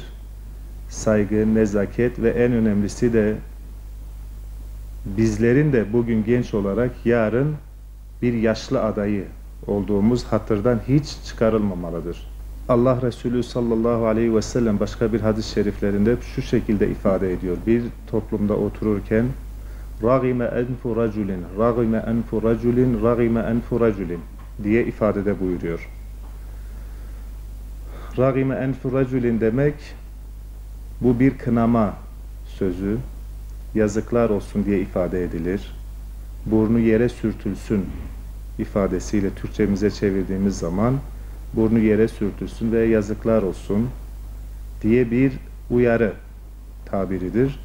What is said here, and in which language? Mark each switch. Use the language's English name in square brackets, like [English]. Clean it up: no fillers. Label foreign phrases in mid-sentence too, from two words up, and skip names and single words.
[Turkish] Saygı, nezaket ve en önemlisi de bizlerin de bugün genç olarak yarın bir yaşlı adayı olduğumuz hatırdan hiç çıkarılmamalıdır. Allah Resulü sallallahu aleyhi ve sellem başka bir hadis-i şeriflerinde şu şekilde ifade ediyor. Bir toplumda otururken [Arabic] رَغِمَ أَنْفُ رَجُلٍ رَغِمَ أَنْفُ رَجُلٍ رَغِمَ أَنْفُ رَجُلٍ [Turkish] diye ifadede buyuruyor. [Arabic] رَغِمَ أَنْفُ رَجُلٍ [Turkish] demek bu bir kınama sözü, yazıklar olsun diye ifade edilir. Burnu yere sürtülsün ifadesiyle Türkçemize çevirdiğimiz zaman burnu yere sürtülsün ve yazıklar olsun diye bir uyarı tabiridir.